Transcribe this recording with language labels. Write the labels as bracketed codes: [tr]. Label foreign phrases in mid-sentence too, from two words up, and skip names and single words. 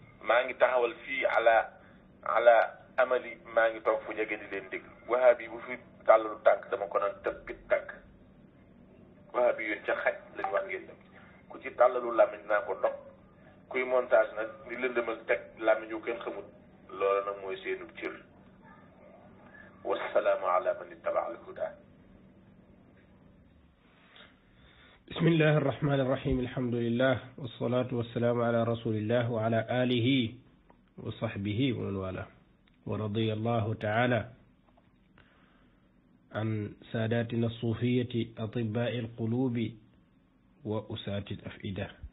[wo] maa ngi taxawal fii ala amali maa ngi toog fu jege di leen dégg wahabi bu fi tàllalu tànk dama ko naan tëbbit tànk wahabi yooyu ca xaj lañu wax ngeen dem ku ci tàllalu làmmiñ naa ko dog kuy montage nag di lëndëmal teg làmmiñ yu kenn xamut loola nag mooy seenu cër [ar] والسلام على من اتبع الهدى بسم الله الرحمن الرحيم الحمد لله والصلاة والسلام على رسول الله وعلى آله وصحبه ومن والاه ورضي الله تعالى عن ساداتنا الصوفية أطباء القلوب وأساة الأفئدة